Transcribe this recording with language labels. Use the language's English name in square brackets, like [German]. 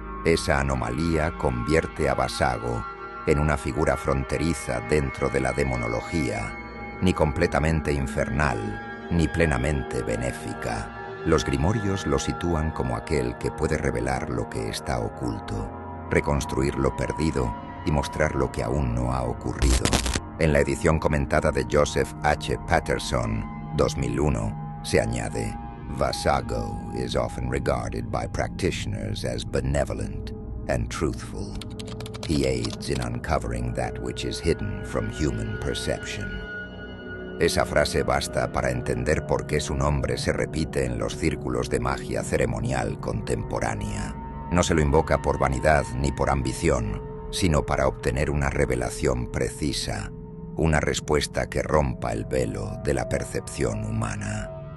[Spanish] Esa anomalía convierte a Vasago en una figura fronteriza dentro de la demonología, ni completamente infernal, ni plenamente benéfica. Los grimorios lo sitúan como aquel que puede revelar lo que está oculto, reconstruir lo perdido y mostrar lo que aún no ha ocurrido. En la edición comentada de Joseph H. [English] Patterson, 2001, [Spanish] se añade: [English] Vasago is often regarded by practitioners as benevolent and truthful. He aids in uncovering that which is hidden from human perception. [Spanish] Esa frase basta para entender por qué su nombre se repite en los círculos de magia ceremonial contemporánea. No se lo invoca por vanidad ni por ambición, sino para obtener una revelación precisa, una respuesta que rompa el velo de la percepción humana.